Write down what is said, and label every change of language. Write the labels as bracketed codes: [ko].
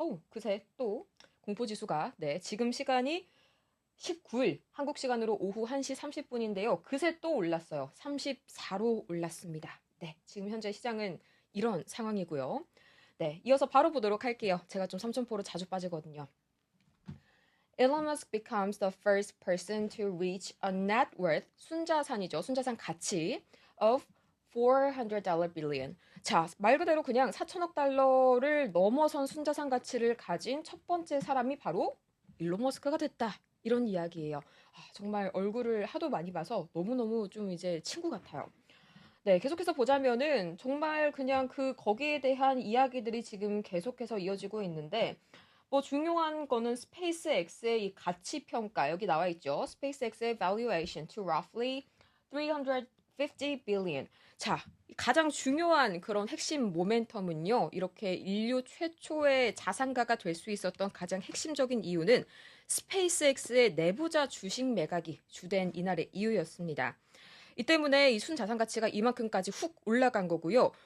[ko] 그새 또 공포지수가 네, 지금 시간이 19일 한국 시간으로 오후 1시 30분인데요. 그새 또 올랐어요. 34로 올랐습니다. 네, 지금 현재 시장은 이런 상황이고요. 네, 이어서 바로 보도록 할게요. 제가 좀 삼천포로 자주 빠지거든요. [en] Elon Musk becomes the first person to reach a net worth, 순자산이죠. 순자산 가치 of $400 billion. [ko] 자, 말 그대로 그냥 4천억 달러를 넘어선 순자산 가치를 가진 첫 번째 사람이 바로 일론 머스크가 됐다. 이런 이야기예요. 정말 얼굴을 하도 많이 봐서 너무너무 좀 이제 친구 같아요. 네, 계속해서 보자면은 정말 그냥 거기에 대한 이야기들이 지금 계속해서 이어지고 있는데 뭐 중요한 거는 스페이스X의 이 가치 평가 여기 나와 있죠. [en] 스페이스X의 valuation to roughly 350 billion. [ko] 자, 가장 중요한 그런 핵심 모멘텀은요. 이렇게 인류 최초의 자산가가 될 수 있었던 가장 핵심적인 이유는 스페이스X의 내부자 주식 매각이 주된 이날의 이유였습니다. 이 때문에 이 순자산 가치가 이만큼까지 훅 올라간 거고요.